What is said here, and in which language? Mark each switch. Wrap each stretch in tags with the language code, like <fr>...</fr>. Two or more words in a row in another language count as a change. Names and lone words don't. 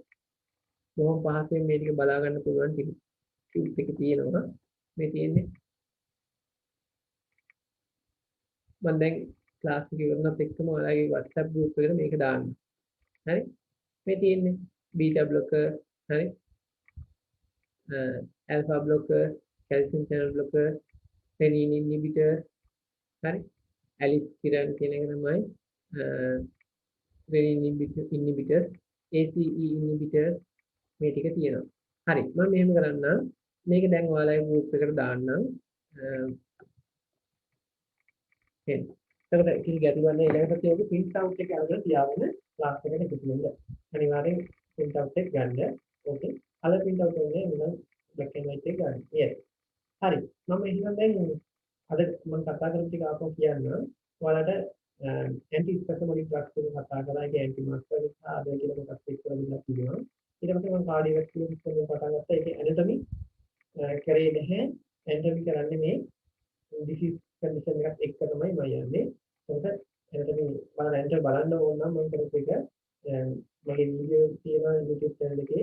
<si>බොහොම පහසුවෙන් මේ ටික බලා ගන්න පුළුවන් ටියුබ් එක තියෙනවා. මේ තියෙන්නේ මම දැන් ක්ලාස් එක ඉවරනත් එක්කම ඔයාලගේ WhatsApp group එකට මේක දාන්න. හරි? මේ තියෙන්නේ</si> <en>beta blocker,</en> <si>හරි?</si> <en>alpha blocker, calcium channel blocker, renin inhibitor,</en> <si>හරි? aliskiran කියන එක තමයි</si> <en>renin inhibitor, ACE inhibitor</en> <si>මේ ටික තියෙනවා. හරි. මම මෙහෙම කරන්නම්. මේක දැන් ඔයාලගේ group එකට දාන්නම්. එතකොට කිසි ගැටලුවක් නැහැ. ඊළඟට ඔයගොල්ලෝ</si> <en>print out</en> <si>එක අරගෙන තියාගෙන ක්ලාස් එකට එකතු වෙන්න. අනිවාර්යෙන්</si> <en>print out</en> <si>එක ගන්න. ඕකේ. අල</si> <en>print out</en> <si>එකනේ මම</si> <en>black and white</en> <si>එක ගන්න. yes. හරි. මම එහෙනම් දැන් අද මම කතා කරපු ටික ආපහු කියන්න. ඔයාලට</si> <en>anti spasmodic drugs</en> <si>එක කතා කරා. ඒක</si> <en>anti muscarinic</en> <si>ආද කියලා කොටස් එක්ක කරලා තියෙනවා. ඊට පස්සේ මම</si> <en>cardiovascular system</en> <si>එක පටන් ගත්තා. ඒකේ anatomy කරේ නැහැ. anatomy කරන්නේ මේ</si> <en>disease condition</en> <si>එකත් එක්ක තමයි මම යන්නේ. ඒකට anatomy බලන්න ඕන නම් මම කරපු එක මගේ වීඩියෝ තියෙනවා YouTube channel එකේ.</si>